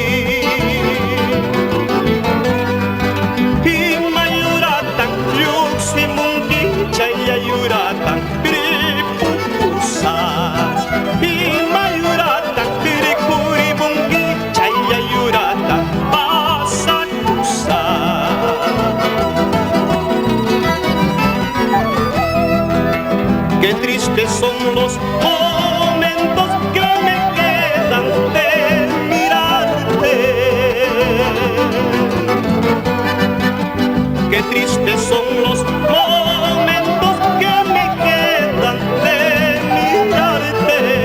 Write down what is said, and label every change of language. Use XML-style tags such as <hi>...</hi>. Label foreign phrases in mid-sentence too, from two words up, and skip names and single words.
<qu>Y mayurata, yuximunki, chayayurata, piripupusa. Y mayurata, tiricurimunki, chayayurata, pasacusa.</qu> <es>Qué tristes son los momentos que me quedan de mirarte. Qué tristes son los momentos que me quedan de mirarte.</es>